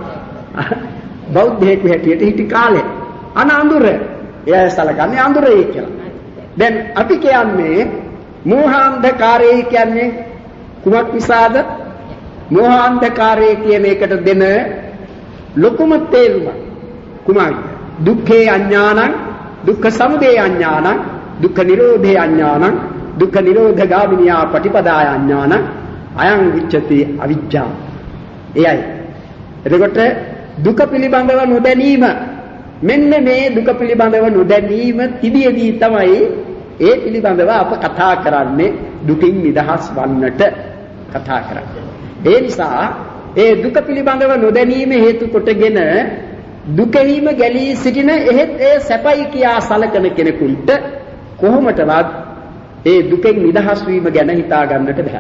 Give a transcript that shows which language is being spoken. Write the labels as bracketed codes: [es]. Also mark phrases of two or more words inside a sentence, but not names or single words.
[si] බෞද්ධයෙකු හැටියට හිටි කාලය. අනඳුර. එයා සලකන්නේ අඳුරේ කියලා. දැන් අපි කියන්නේ මෝහාන්ධකාරය කියන්නේ කුමක් නිසාද? මෝහාන්ධකාරය කියන එකට දෙන ලොකුම තේරුම කුමක්ද? [pi] දුක්ඛේ අඥානං, දුක්ඛ සමුදය අඥානං, දුක්ඛ නිරෝධේ අඥානං, දුක්ඛ නිරෝධ ගාමිනියා පටිපදාය අඥානං, අයං විච්ඡති අවිජ්ජා. [si] එයයි. එතකොට දුක පිළිබඳව නොදැනීම, මෙන්න මේ දුක පිළිබඳව නොදැනීම තිබියදී තමයි ඒ පිළිබඳව අප කතා කරන්නේ, දුකින් නිදහස් වන්නට කතා කරන්නේ. ඒ නිසා ඒ දුක පිළිබඳව නොදැනීම හේතු කොටගෙන දුකෙහිම ගැලී සිටින එහෙත් ඒ සැපයි කියා සලකන කෙනෙකුට කොහොමදවත් ඒ දුකෙන් නිදහස් වීම ගැන හිතා ගන්නට බෑ.